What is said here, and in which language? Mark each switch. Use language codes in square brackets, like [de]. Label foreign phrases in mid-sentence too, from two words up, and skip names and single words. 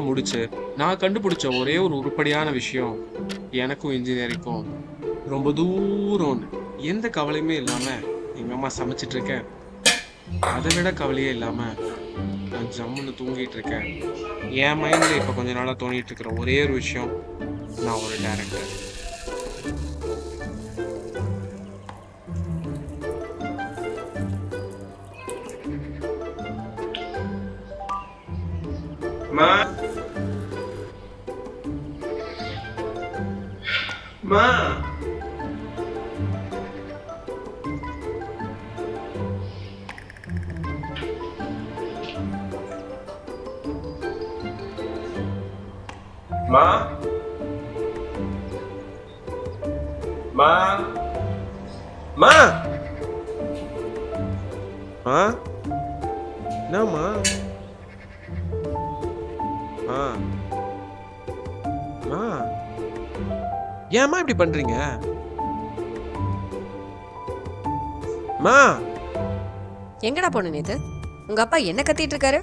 [ta] முடிச்சு நான் கண்டுபிடிச்ச ஒரே ஒரு உருப்படியான விஷயம், எனக்கும் இன்ஜினியரிங்கும் ரொம்ப தூரம்னு எந்த கவலையுமே இல்லாமல் எங்கள் அம்மா சமைச்சிட்டு இருக்கேன். அதை விட கவலையே இல்லாமல் நான் ஜம்முன்னு தூங்கிட்டு இருக்கேன். என் மைண்டில் இப்போ கொஞ்ச நாளாக தோணிட்டு இருக்கிற ஒரே ஒரு விஷயம், நான் ஒரு டைரக்டர். Ma. Ma. Ma. Ma. Ma. Ma. No, ma. ஏம்மா இப்படி பண்றீங்க? மா, எங்கடா போன நேத்து? உங்க அப்பா என்ன கத்திட்டு இருக்காரு?